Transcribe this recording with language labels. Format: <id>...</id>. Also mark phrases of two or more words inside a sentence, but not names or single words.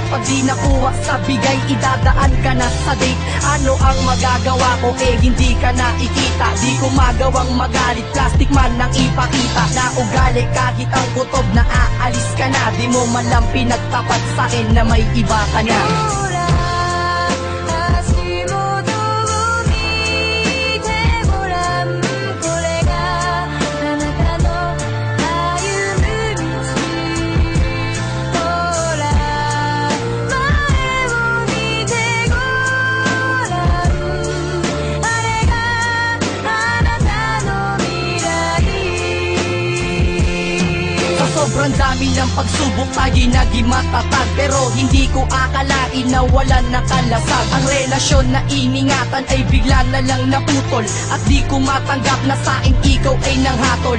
<tl>Pag di nakuha sa bigay, idadaan ka na sa date. Ano ang magagawa ko hindi ka nakikita. Di ko magawang magalit, plastic man nang ipakita. Na ugali kahit ang kutob na aalis ka na. Di mo man lang pinagtapat sa'kin na may iba ka na.</tl> <ja>ほら足元を見てごらん、これがあなたの歩む道。ほら前を見てごらん、あれがあなたの未来。</ja> <tl>Sa sobrang dami ng pagsubok tayo'y naging matatag. Pero hindi ko akalain na walan ng kalasag. Ang relasyon na iningatan ay bigla na lang naputol. At di ko matanggap na sa'king ikaw ay nanghatol.</tl>